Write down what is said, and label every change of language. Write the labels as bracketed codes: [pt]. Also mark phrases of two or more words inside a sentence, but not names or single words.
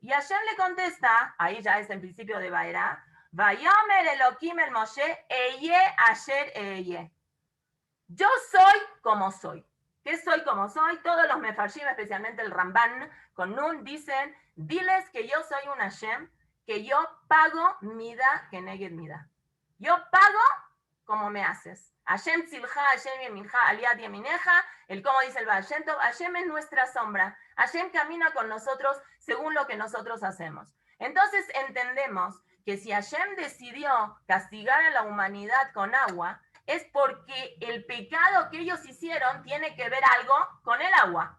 [es] Y Hashem le contesta, ahí ya es en principio de Baera, [he] ויאמר אלהים אל משה אהיה אשר אהיה. [es] Yo soy como soy. ¿Qué soy como soy? Todos los mefarshim, especialmente el Ramban, con Nun, dicen, diles que yo soy un Hashem, que yo pago [he] מידה כנגד מידה. [es] Yo pago como me haces. [he] השם צלך השם ימינך על יד ימינך, [es] el como dice el Baal Shem Tov, Hashem es nuestra sombra. Hashem camina con nosotros según lo que nosotros hacemos. Entonces entendemos que si Hashem decidió castigar a la humanidad con agua, es porque el pecado que ellos hicieron tiene que ver algo con el agua.